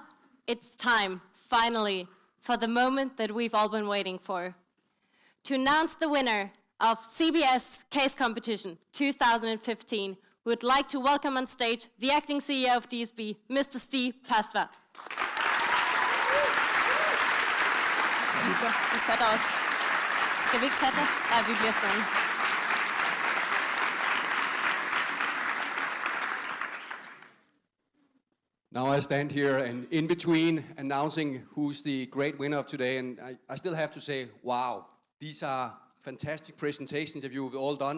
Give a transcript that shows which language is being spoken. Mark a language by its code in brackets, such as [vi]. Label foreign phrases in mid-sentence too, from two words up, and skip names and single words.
[en] it's time, finally, for the moment that we've all been waiting for. To announce the winner of CBS Case Competition 2015, we would like to welcome on stage the acting CEO of DSB, Mr. [da] Steve Pastwa. Vi sætter os. Skal vi ikke sætte os? Ja, vi bliver stående. [en] Now I stand here and in between announcing who's the great winner of today, and I still have to say, wow, these are fantastic presentations that you've all done.